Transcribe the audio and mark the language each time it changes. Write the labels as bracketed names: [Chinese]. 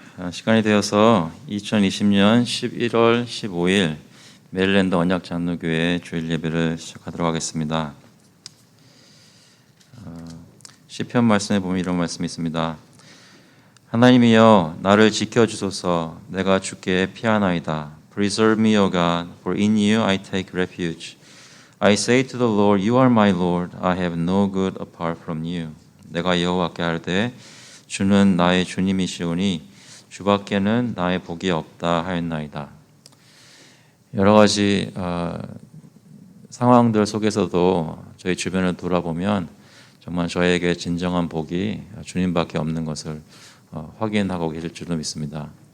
[Korean] 시간이 되어서 2020년 11월 15일 메릴랜드 언약장로교회 주일 예배를 시작하도록 하겠습니다. 시편 말씀에 보면 이런 말씀이 있습니다. 하나님이여 나를 지켜주소서. 내가 주께 피하나이다. [English] Preserve me, O God, for in you I take refuge. I say to the Lord, You are my Lord. I have no good apart from you. [Korean] 내가 여호와께 아뢰되 주는 나의 주님이시오니 주밖에는 나의 복이 없다 하였나이다. 여러 가지 상황들 속에서도 저희 주변을 돌아보면 정말 저에게 진정한 복이 주님밖에 없는 것을 확인하고 계실 줄로 믿습니다.